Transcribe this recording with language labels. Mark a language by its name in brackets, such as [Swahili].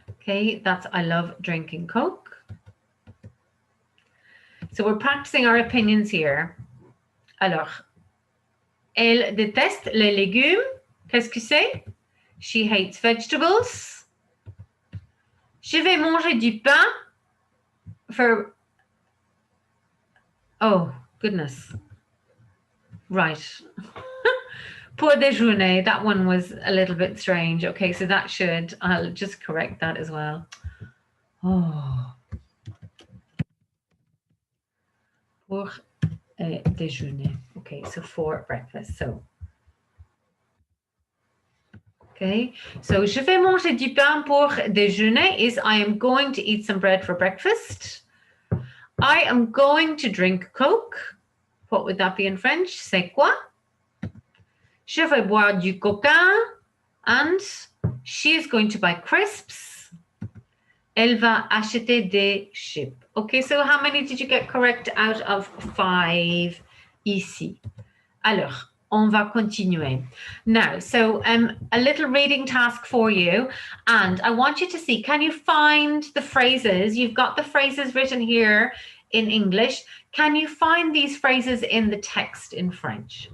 [English] Okay, that's I love drinking Coke. So we're practicing our opinions here. [French] Alors, elle déteste les légumes. Qu'est-ce que c'est? [English] She hates vegetables. [French] Je vais manger du pain [English] for... Oh, goodness. Right. [French] Pour déjeuner, [English] that one was a little bit strange. Okay, so that should, I'll just correct that as well. Oh. [French] Pour déjeuner. [English] Okay, so for breakfast. So, okay, so [French] je vais manger du pain pour déjeuner [English] is I am going to eat some bread for breakfast. I am going to drink Coke. What would that be in French? [French] C'est quoi? Je vais boire du coca. [English] And she is going to buy crisps. [French] Elle va acheter des chips. [English] Okay, so how many did you get correct out of 5 ici? [French] Alors, on va continuer. [English] Now, so a little reading task for you. And I want you to see, can you find the phrases? You've got the phrases written here in English. Can you find these phrases in the text in French?